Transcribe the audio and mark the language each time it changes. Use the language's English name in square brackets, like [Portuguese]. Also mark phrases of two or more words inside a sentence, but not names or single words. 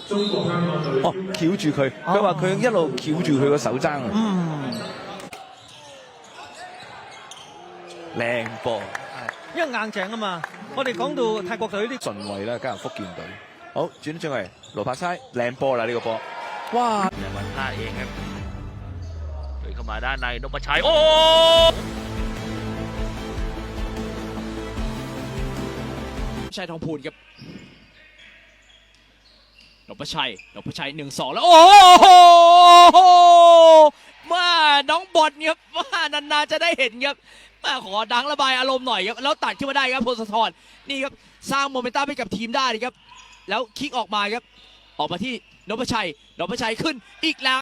[Cantonese] 哦，翹住佢，佢話佢一路翹住佢個手踭啊。靚波，因為硬淨啊嘛。我哋講到泰國隊啲順位啦，加入福建隊。好，轉咗嚟，盧柏差靚波啦呢個波。哇！ [Thai] วันพลาดเองครับเลยเข้ามาด้านในนพชัยโอ้ชัยทองพูนครับ นพชัย1-2แล้วโอ้โหมาน้องบอลครับว่านานๆจะได้เห็นครับมาขอดังระบายอารมณ์หน่อยครับแล้วตัดขึ้นมาได้ครับพลสะท้อนนี่ครับสร้างโมเมนตัมให้กับทีมได้ครับแล้วคิกออกมาครับออกมาที่นพชัยขึ้นอีกแล้ว